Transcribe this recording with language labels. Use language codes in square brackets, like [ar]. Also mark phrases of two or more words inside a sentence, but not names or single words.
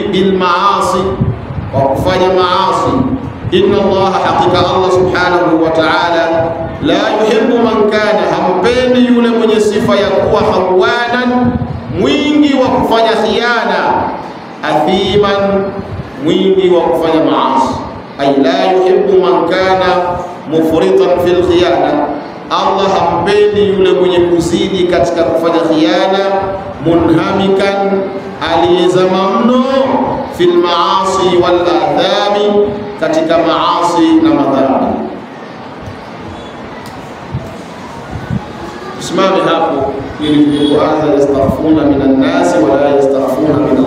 [ar] بالمعاصي, [sw] kwa kufanya maasi. [ar] إن الله, [sw] hakika Allah [ar] سبحانه وتعالى, لا يحب من كان, [sw] hampendi yule mwenye sifa ya kuwa khawanan, mwingi wa kufanya khiana. Athiman, mwingi wa kufanya maasi. [ar] أي لا يحب من كان مفرطا في الخيانة, [sw] Allah hampendi yule mwenye kuzidi katika kufanya khiana. Munhamikan, aliyezama mno, [ar] في المعاصي والآثام, [sw] katika maasi na madhambi. Simame hapo ili kuanza [ar] يستخفون من الناس ولا يستخفون